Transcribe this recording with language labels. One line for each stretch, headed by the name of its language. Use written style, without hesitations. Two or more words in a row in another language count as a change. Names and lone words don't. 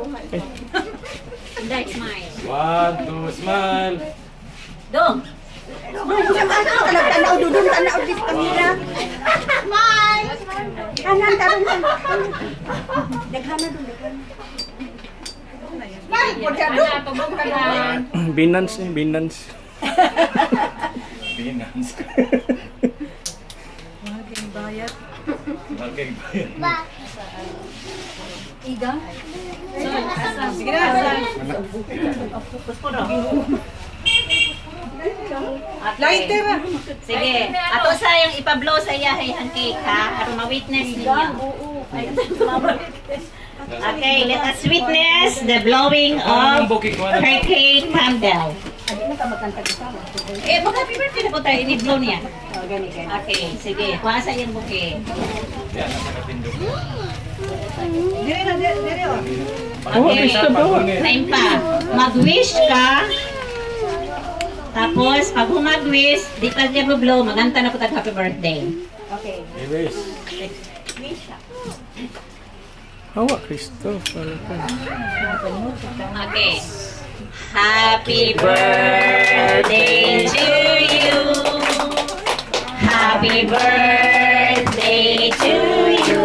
Filipino: Hindi, smile.
English: 1, 2, smile.
Cebuano: Dong. Tanaw dudun, tanaw di kamera. Smile. Kanan karon. Daghana dun, daghana. Binance eh, Binance. Binance. Mahal kayong bayad. Mahal kayong bayad. Iga? Sige na. Focus po daw.
English: Lighter.
Cebuano: Sige. Ato sayang ipablow sa iyahan cake ha. Para ma-witness ninyo.
English: Okay, let us witness the blowing of her cake candle.
Filipino: Eh, mag-
English: happy birthday
Filipino: na po tayo.
Cebuano: I-blow niya. Okay, sige. Kuha sa iyong bouquet. Dire na, dire o.
Filipino: Okay, time pa. Mag-wish ka. Tapos, pag humag-wish, di pa siya blow, maganta na po tayo
English: happy birthday. Okay. Wish. Wish.
Cebuano: Hawa, Kristo.
English: Okay. Happy birthday to you. Happy birthday to you.